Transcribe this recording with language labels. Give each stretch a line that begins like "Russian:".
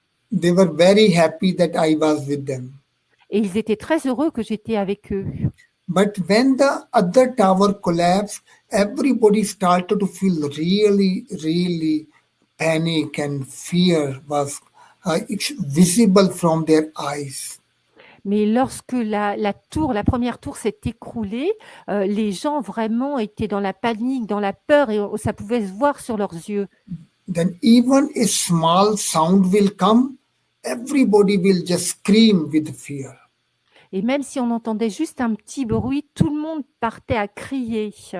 English: They were very happy that I was with them.
French: Et ils étaient très heureux que j'étais avec eux.
English: But when the other tower collapsed, everybody started to feel really, really panic and fear was it's visible from their eyes.
French: Mais lorsque la première tour s'est écroulée, les gens vraiment étaient dans la panique, dans la peur, et ça pouvait se voir sur leurs yeux.
English: Then even a small sound will come, everybody will just scream with fear.
French: Et même si on entendait juste un petit bruit, tout le monde partait à crier.